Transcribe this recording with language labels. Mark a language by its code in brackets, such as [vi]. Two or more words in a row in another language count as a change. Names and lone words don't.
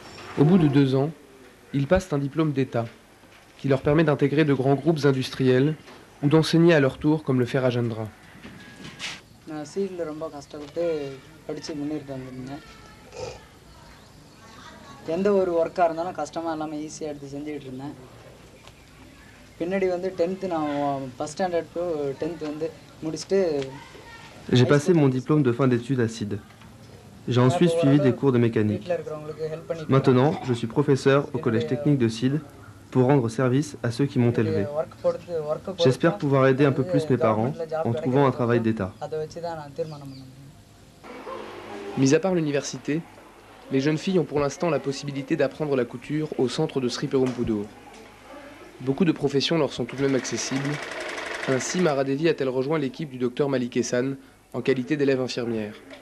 [fr] Au bout de 2 ans, ils passent un diplôme d'État qui leur permet d'intégrer de grands groupes industriels ou d'enseigner à leur tour comme le fait Rajendra. [ta] நான் சீடில் ரொம்ப கஷ்டப்பட்டு படித்து முன்னேறிட்டு வந்திருந்தேன். எந்த ஒரு ஒர்க்காக இருந்தாலும் கஷ்டமாக இல்லாமல் ஈஸியாக எடுத்து செஞ்சுக்கிட்டு இருந்தேன். பின்னாடி வந்து 10th நான் [en] first standard to 10th [ta] வந்து முடிச்சுட்டு [fr] J'ai passé mon diplôme de fin d'études à Sid. J'ai ensuite suivi des cours de mécanique. [ta] வீட்டில் இருக்கிறவங்களுக்கு ஹெல்ப் பண்ணி [fr] Maintenant, je suis professeur au collège technique de Sid pour rendre service à ceux qui m'ont élevé. J'espère pouvoir aider un peu plus mes parents en trouvant un travail d'État. [ta] அதை வச்சு தான் நான் தீர்மானம் பண்ணேன். [fr] Mis à part l'université, les jeunes filles ont pour l'instant la possibilité d'apprendre la couture au centre de Sri Perumbudur. Beaucoup de professions leur sont tout de même accessibles. Ainsi, Mara Devi a-t-elle rejoint l'équipe du docteur Malik Ehsan en qualité d'élève infirmière.